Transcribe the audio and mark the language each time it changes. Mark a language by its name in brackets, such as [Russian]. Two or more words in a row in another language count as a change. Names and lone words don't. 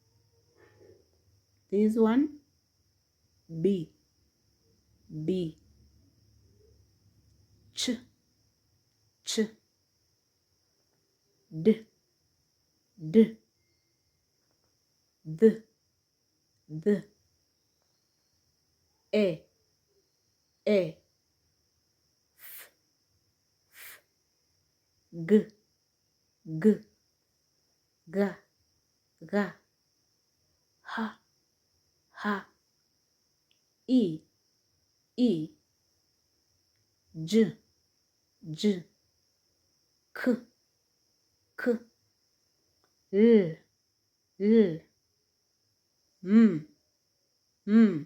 [English] This one B. B. Ch. Ch. D. D. The. The. E. E. F. F. G. G. Ga. Ga. Ha. Ha. I. I. J. J. K. K. L. L. M. M.